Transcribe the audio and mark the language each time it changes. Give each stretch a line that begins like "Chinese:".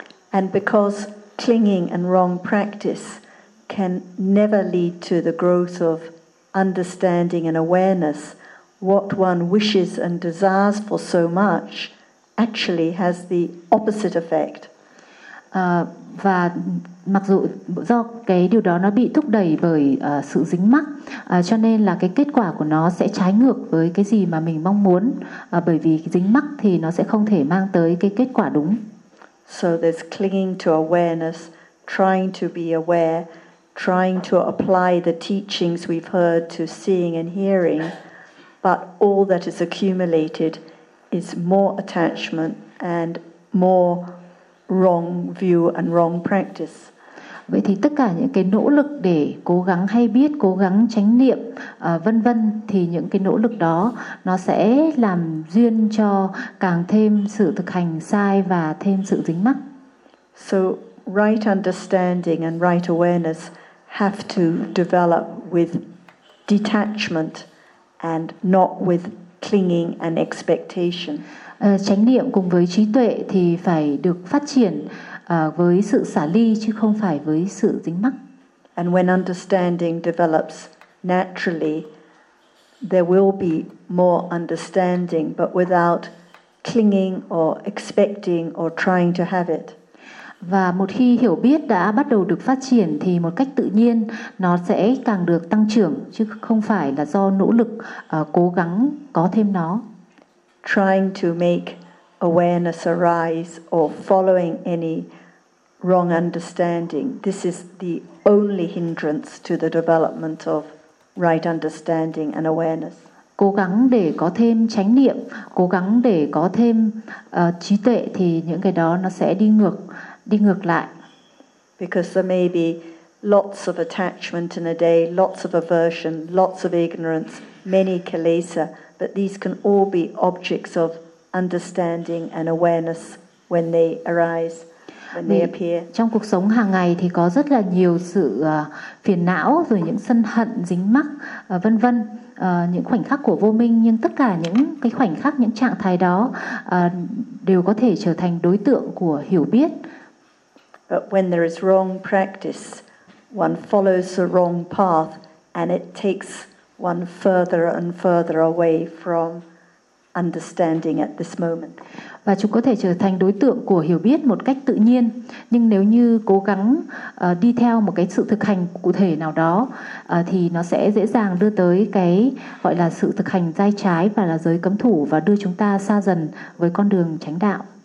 English: And because clinging and wrong practice can never lead to the growth of understanding and awareness, what one wishes and desires for so much actually has the opposite effect.
Vietnamese: Và mặc dù do cái điều đó nó bị thúc đẩy bởi sự dính mắc, cho nên là cái kết quả của nó sẽ trái ngược với cái gì mà mình mong muốn, bởi vì dính mắc thì nó sẽ không thể mang tới cái kết quả đúng.
English: So there's clinging to awareness, trying to be aware, trying to apply the teachings we've heard to seeing and hearing. But all that is accumulated is more attachment and more wrong view and wrong practice.
Vietnamese: Vậy thì tất cả những cái nỗ lực để cố gắng hay biết, cố gắng chánh niệm, vân vân, thì những cái nỗ lực đó nó sẽ làm duyên cho càng thêm sự thực hành sai và thêm sự dính mắc.
English: So right understanding and right awareness have to develop with detachment and not with clinging and expectation.
Vietnamese: Chánh niệm cùng với trí tuệ thì phải được phát triển với sự xả ly chứ không phải với sự dính mắc.
English: And when understanding develops naturally, there will be more understanding, but without clinging or expecting or trying to have it.
Vietnamese: Và một khi hiểu biết đã bắt đầu được phát triển thì một cách tự nhiên nó sẽ càng được tăng trưởng chứ không phải là do nỗ lực cố gắng có thêm nó.
English: Trying to make awareness arise or following any wrong understanding. This is the only hindrance to the development of right understanding and awareness.
Vietnamese: Cố gắng để có thêm chánh niệm, cố gắng để có thêm trí tuệ thì những cái đó nó sẽ đi ngược lại.
English: Because there may be lots of attachment in a day, lots of aversion, lots of ignorance, many kilesa, but these can all be objects of understanding and awareness when they arise, when they appear.
Vietnamese: Trong cuộc sống hàng ngày thì có rất là nhiều sự phiền não rồi những sân hận dính mắc vân vân. Những khoảnh khắc của vô minh, nhưng tất cả những cái khoảnh khắc, những trạng thái đó đều có thể trở thành đối tượng của hiểu biết.
English: But when there is wrong practice, one follows the wrong path and it takes one further and further away from understanding at this moment.
Vietnamese: Và chúng có thể trở thành đối tượng của hiểu biết một cách tự nhiên, nhưng nếu như cố gắng đi theo một cái sự thực hành cụ thể nào đó thì nó sẽ dễ dàng đưa tới cái gọi là sự thực hành giai trái và là giới cấm thủ và đưa chúng ta xa dần với con đường chánh đạo.